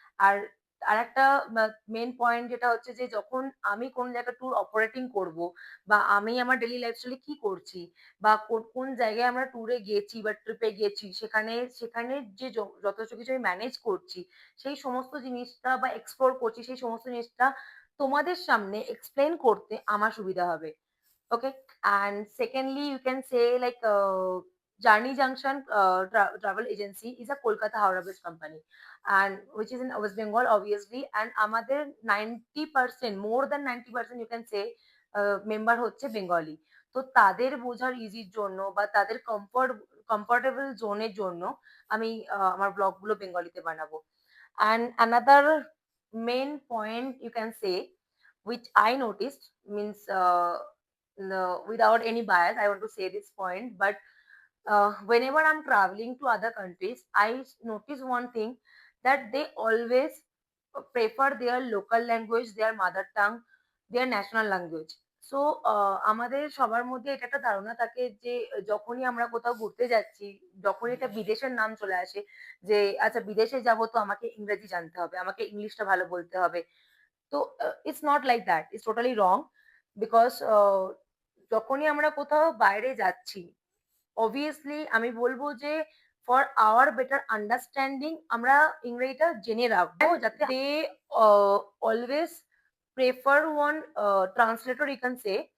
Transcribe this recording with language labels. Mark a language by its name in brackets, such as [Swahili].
[Bangla] আর আরেকটা main point যেটা হচ্ছে যে যখন আমি কোন জায়গায় ট্যুর অপারেটিং করব, বা আমি আমার ডেইলি লাইফস্টাইলে কি করছি, বা কোন জায়গায় আমরা ট্যুরে গেছি বা ট্রিপে গেছি, সেখানে সেখানে যে যত কিছু আমি ম্যানেজ করছি, সেই সমস্ত জিনিসটা বা এক্সপ্লোর করছি, সেই সমস্ত জিনিসটা তোমাদের সামনে এক্সপ্লেন করতে আমার সুবিধা হবে। [English] Okay, and secondly, you can say like Journey Junction Travel Agency is a Kolkata Howrah based company, and which is in West Bengal, obviously. And [Bangla] আমাদের [English] 90%, more than 90%, you can say, [Bangla] member হচ্ছে Bengali. তো তাদের বোঝার ইজির জন্য বা তাদের comfortable জোনের জন্য আমি আমার ব্লগগুলো বেঙ্গলিতে বানাবো। [English] And another main point, you can say, which I noticed, means no, without any bias, I want to say this point. But whenever I'm traveling to other countries, I notice one thing, that they always prefer their local language, their mother tongue, their national language. [Bangla] So আমাদের সবার মধ্যে এটা একটা ধারণা থাকে যে যখনই আমরা কোথাও ঘুরতে যাচ্ছি, যখনই এটা বিদেশের নাম চলে আসে, যে আচ্ছা বিদেশে যাব তো আমাকে ইংরেজি জানতে হবে, আমাকে ইংলিশটা ভালো বলতে হবে। [English] তো it's not like that, it's totally wrong. Because [Bangla] যখনই আমরা কোথাও বাইরে যাচ্ছি, [English] obviously [Bangla] আমি বলবো যে [English] for our better understanding [Bangla] আমরা ইংরেজিটা জেনে রাখবো, যাতে [English] They always prefer one translator, you can say.